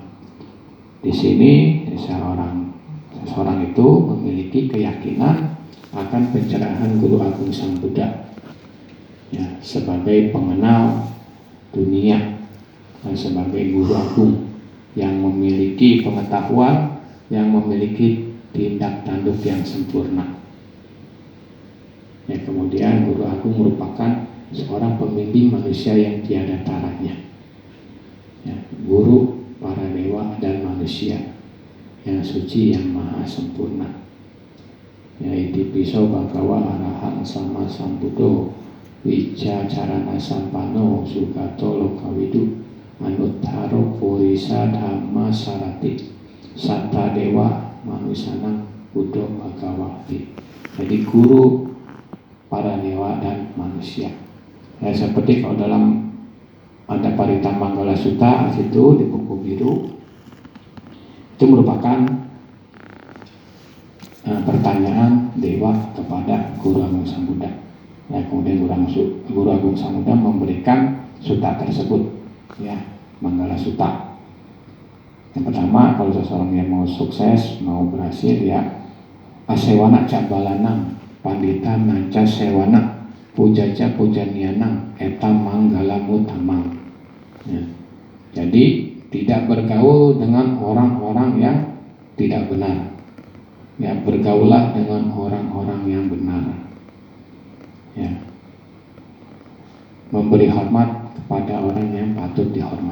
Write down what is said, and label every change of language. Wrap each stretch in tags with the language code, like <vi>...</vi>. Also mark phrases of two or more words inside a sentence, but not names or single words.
<id>Di sini seseorang itu memiliki keyakinan akan pencerahan Guru Agung Sang Buddha, ya, sebagai pengenal dunia dan sebagai guru agung yang memiliki pengetahuan, yang memiliki tindak tanduk yang sempurna. Ya, kemudian Guru Agung merupakan seorang pembimbing manusia yang tiada taranya, ya, guru para dewa dan manusia yang suci, yang maha sempurna. Ya,</id> <pi>Itipiso Bhagawa Arahang Sama Sambuddho Wija Carana Sampano Sugato Lokawidu Anuttaro Purisa Dhamma Sarati Satta Dewa Manusanang Buddho Bhagawati.</pi> <id>Jadi guru para dewa dan manusia. Ya, seperti kalau dalam ada Parita Manggala Sutta itu di buku biru, itu merupakan pertanyaan dewa kepada Guru Agung Sang Buddha. Ya, kemudian Guru Agung Sang Buddha memberikan sutta tersebut, ya, Manggala Sutta. Yang pertama, kalau seseorang yang mau sukses, mau berhasil, ya,</id> <pi>asewana cabalanang pandita nanca sewana pujaja pujanianang eta manggala mutamang.</pi> <id>Ya. Jadi tidak bergaul dengan orang-orang yang tidak benar. Ya, bergaulah dengan orang-orang yang benar. Ya. Memberi hormat kepada orang yang patut dihormat.</id>